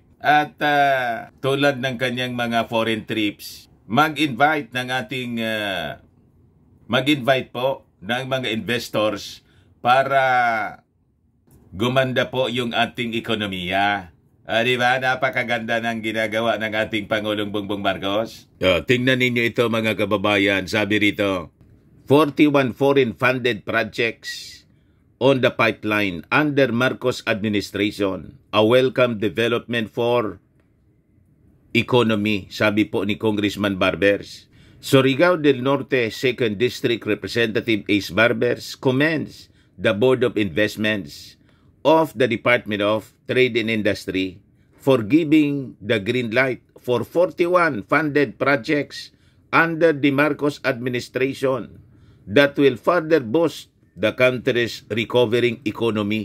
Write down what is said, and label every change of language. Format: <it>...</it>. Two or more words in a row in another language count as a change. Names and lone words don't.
<tl>At tulad ng kanyang mga</tl> <en>foreign trips,</en> <tl>mag-invite po ng mga investors para gumanda po yung ating ekonomiya. Di ba? Napakaganda ng ginagawa ng ating Pangulong Bongbong Marcos. Tingnan ninyo ito mga kababayan. Sabi rito,</tl> <en>41 foreign funded projects on the pipeline under Marcos administration. A welcome development for economy,</en> <tl>sabi po ni Congressman Barbers.</tl> <en>Surigao del Norte 2nd District Representative Ace Barbers commends the Board of Investments of the Department of Trade and Industry for giving the green light for 41 funded projects under the Marcos administration that will further boost the country's recovering economy.</en>